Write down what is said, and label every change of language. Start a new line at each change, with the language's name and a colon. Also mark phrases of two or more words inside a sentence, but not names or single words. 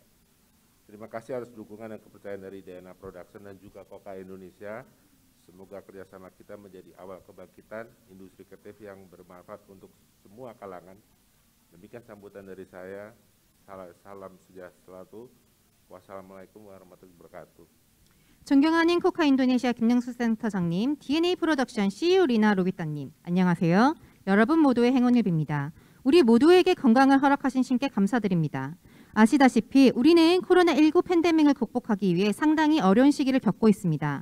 Indonesian: Terima kasih atas dukungan dan kepercayaan dari DNA Production dan juga KOCA Indonesia. Semoga kerjasama kita menjadi awal kebangkitan industri kreatif yang bermanfaat untuk semua kalangan. Demikian sambutan dari saya. Salam sejahtera.
Arabic: والسلام عليكم ورحمة الله وبركاته.
Korean: 존경하는 코카 인도네시아 김영수 센터장님, DNA 프로덕션 CEO 리나 로비타님, 안녕하세요. 여러분 모두의 행운을 빕니다. 우리 모두에게 건강을 허락하신 신께 감사드립니다. 아시다시피 우리는 코로나19 팬데믹을 극복하기 위해 상당히 어려운 시기를 겪고 있습니다.